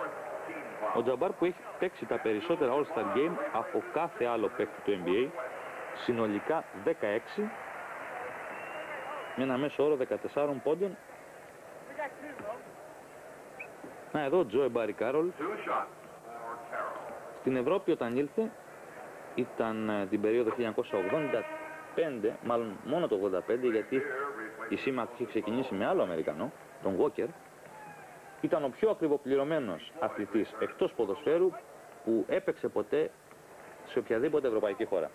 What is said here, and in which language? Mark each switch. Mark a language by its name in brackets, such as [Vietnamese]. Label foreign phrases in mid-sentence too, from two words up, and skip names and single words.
[Greek] Ο Τζαμπάρ που έχει παίξει τα περισσότερα All-Star Game από κάθε άλλο παίκτη του NBA, συνολικά 16. με ένα μέσο όρο 14 πόντων. Να, εδώ ο Τζόε Μπάρι Κάρολ. [English] Two shots for Carroll. [Greek] Στην Ευρώπη όταν ήλθε ήταν την περίοδο 1985, μάλλον μόνο το 85, γιατί η ΣΥΜΑΚ είχε ξεκινήσει με άλλο Αμερικανό, τον Walker. Ήταν ο πιο ακριβοπληρωμένος αθλητής εκτός ποδοσφαίρου που έπαιξε ποτέ σε οποιαδήποτε ευρωπαϊκή χώρα.